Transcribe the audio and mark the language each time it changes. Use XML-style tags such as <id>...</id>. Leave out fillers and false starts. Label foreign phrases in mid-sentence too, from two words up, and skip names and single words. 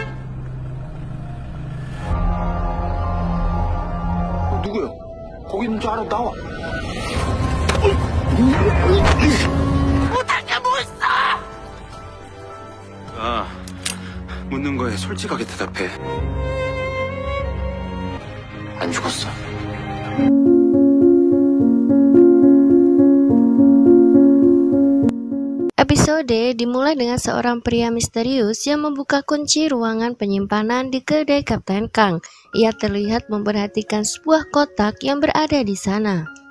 <ko>누구야? 거기 있는 줄 알아. 나와. 못할 게 뭐 있어? 아, 묻는 거에 솔직하게 대답해. 안 죽었어.</ko> <id>Episode dimulai dengan seorang pria misterius yang membuka kunci ruangan penyimpanan di kedai Kapten Kang. Ia terlihat memperhatikan sebuah kotak yang berada di sana.</id>